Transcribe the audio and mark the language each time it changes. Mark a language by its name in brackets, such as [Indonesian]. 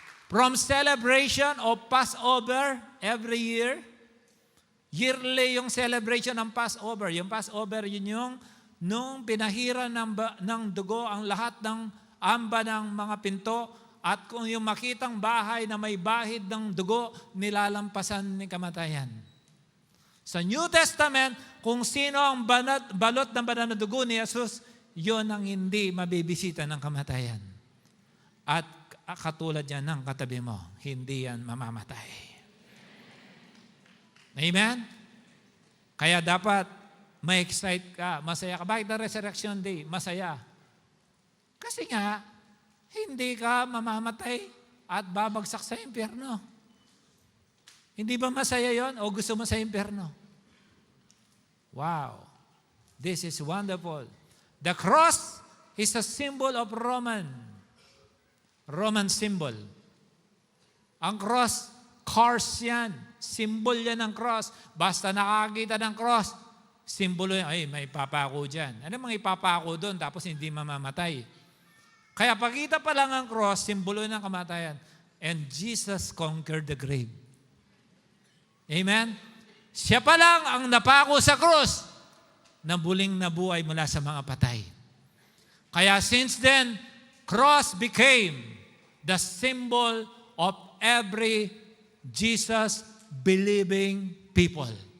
[English] From celebration of Passover every year, yearly [Filipino] yung celebration ng Passover. Yung Passover, yun yung nung pinahira ng dugo ang lahat ng amba ng mga pinto at kung yung makitang bahay na may bahid ng dugo, nilalampasan ni kamatayan. Sa New Testament, kung sino ang balot ng banal na dugo ni Jesus, yun ang hindi mabibisita ng kamatayan. At katulad yan ng katabi mo, hindi yan mamamatay. Amen? Kaya dapat ma-excite ka, masaya ka. Bakit na Resurrection Day? Masaya. Kasi nga, hindi ka mamamatay at babagsak sa impyerno. Hindi ba masaya yon o gusto mo sa impyerno? [English] Wow. This is wonderful. The cross is a symbol of Roman symbol. [Filipino] Ang cross, curse yan. Symbol yan ng cross. Basta nakakita ng cross, simbolo yan. Ay, may ipapako dyan. Ano mga ipapako doon tapos hindi mamamatay? Kaya pagkita pa lang ang cross, simbolo ng kamatayan. [English] And Jesus conquered the grave. [Filipino] Amen? Siya pa lang ang napako sa cross, nabuling nabuhay mula sa mga patay. [English] Kaya since then, cross became the symbol of every Jesus-believing people.